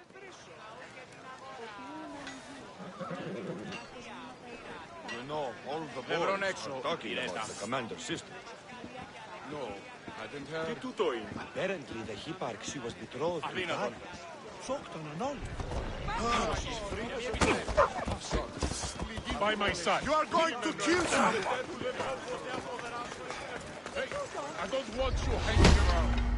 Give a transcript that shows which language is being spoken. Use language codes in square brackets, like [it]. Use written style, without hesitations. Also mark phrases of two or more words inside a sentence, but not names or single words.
[en] You know, all the boys are talking about the commander's sister. No, I didn't hear. [el] Τι τούτο είναι? [en] Apparently the hipparch she was betrothed to [el] Αδύνατον. [en] Σόκτον and all. By my side. You are going to kill someone. Hey, I don't want you hanging around.